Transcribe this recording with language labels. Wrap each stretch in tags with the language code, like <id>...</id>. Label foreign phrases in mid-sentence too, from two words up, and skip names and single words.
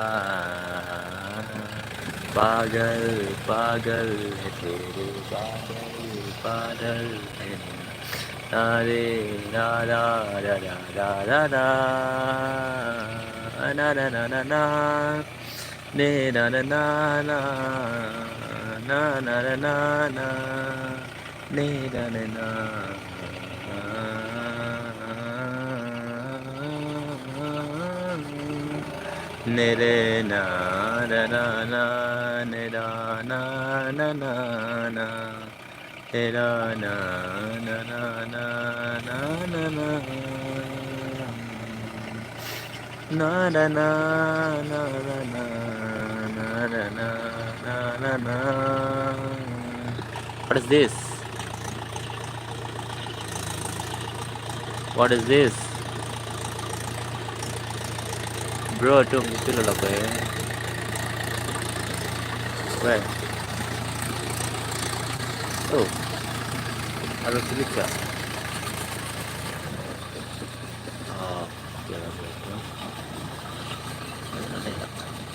<hi>पागल पागल है तेरे पागल पागल है अरे रा रा रा रा रा रा रा ना ना ना ना ना ने ना ना ना ना na na na na na ne na na na ne re na na na na ne ra na na na na ne ra na na na na na na na na na na na na na na na na.</hi> <en>What is this? What is this? Bro,</en> <id>itu loh apa ya?</id> <en>Where? Oh,</en> <id>harus sedikit.</id> <tl>no? Ano kaya?</tl>